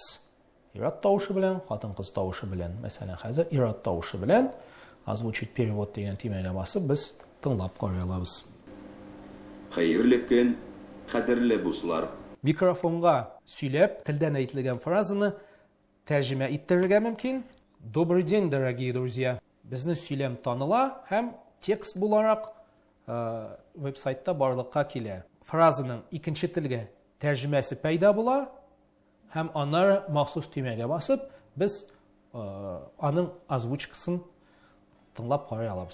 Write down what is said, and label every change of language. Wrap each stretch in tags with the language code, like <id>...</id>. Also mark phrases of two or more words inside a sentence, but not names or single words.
<tt>Ират тавышы белән, хатын-кыз тавышы белән. Мәсәлән, хәзер ират тавышы белән</tt> <ru>озвучить перевод</ru> <tt>дигән тимәгә басып, без тыңлап карый алабыз. Хәерле көн, кадерле дуслар. Микрофонга сөйләп, телдән әйтелгән фразаны тәрҗемә иттерергә мөмкин.</tt> <ru>Добрый день, дорогие друзья.</ru> <tt>Безне сөйләм таныла һәм текст буларак веб-сайтта барлыкка килә. Фразаның икенче телгә тәрҗемәсе пайда була һәм аннары махсус тимәгә басып, без аның озвучкасын тыңлап карый алабыз.</tt>